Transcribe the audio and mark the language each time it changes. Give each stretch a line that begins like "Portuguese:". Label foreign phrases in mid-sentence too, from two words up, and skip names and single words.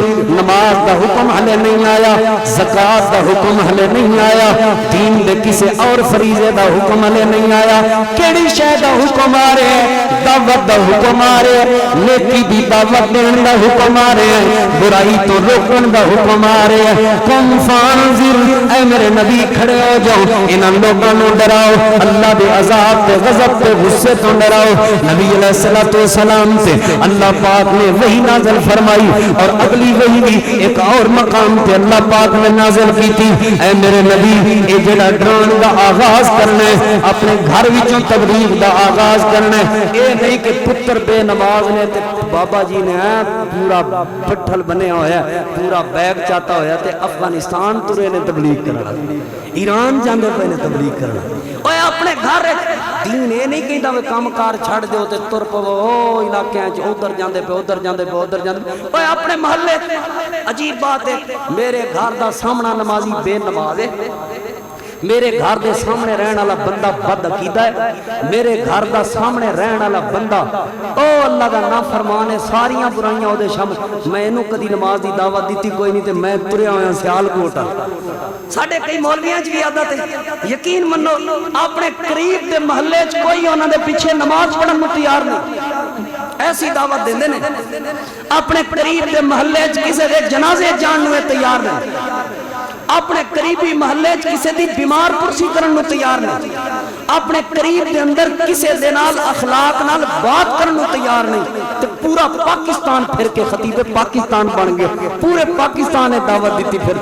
Punjabi: نماز دا حکم ہلے نہیں آیا زکات دا حکم ہلے نہیں آیا دین دے کسے اور فریضے دا حکم ہلے نہیں آیا. کیڑی شے دا حکم آ رہے ہیں دعوت دا حکم آ رہے ہیں نیکی دی دعوت دین دا حکم آ رہے ہیں برائی تو روکن دا حکم آ رہے ہیں.
Arabic: قم فانظر
Punjabi: اے میرے نبی کھڑے ہو جاؤ انہاں لوگاں نوں ڈراؤ اللہ دے عذاب تے غضب تے غصے تو ڈراؤ. نبی
Arabic: علیہ الصلوۃ والسلام
Punjabi: تے اللہ پاک نے وحی نازل فرمائی اور اگلی وحی بھی ایک اور مقام تے اللہ پاک نے
Urdu: نازل کی تھی.
Punjabi: اے میرے نبی اے جڑا ڈران دا آغاز کرنا ہے اپنے گھر وچوں تبلیغ دا آغاز کرنا ہے. اے نہیں کہ پتر بے نماز نے تے بابا جی نے پورا پٹھل بنیا ہویا پورا بیگ چاہتا ہویا تے افغانستان ترے نے تبلیغ کرنا ایران جاندے پے نے تبلیغ کرنا. اوے اپنے گھر دین اے نہیں کہندا وے کام کار چھڑ دیو تے تر پو او علاقے وچ ادھر جاندے پے ادھر جاندے پے ادھر جاندے. اوے اپنے محلے عجیب بات ہے میرے گھر دا سامنا نمازی بے نماز ہے میرے گھر دے سامنے رہن والا بندہ بد عقیدہ ہے میرے گھر دا سامنے رہن والا بندہ او اللہ دا نافرمان ہے ساریاں برائیاں او دے شامل. میں اینو کدی نماز دی دعوت دیتی کوئی نہیں تے میں تریا ہویا سیالکوٹ. ساڈے کئی مولویاں وچ بھی عادت ہے یقین منو اپنے قریب دے محلے وچ کوئی انہاں دے پیچھے نماز پڑھن نوں تیار نہیں ایسی دعوت دیندے نے. اپنے قریب دے محلے وچ کسے دے جنازے جان نوں تیار نہیں اپنے قریبی محلے کسی دی بیمار پرسی کرن نو تیار نہیں اپنے قریب دے اندر کسی دے نال اخلاق نال بات کرن نو تیار نہیں. تے پورا پاکستان پھر کے خطیب پاکستان بن گیا پورے پاکستان نے دعوت دیتی پھر.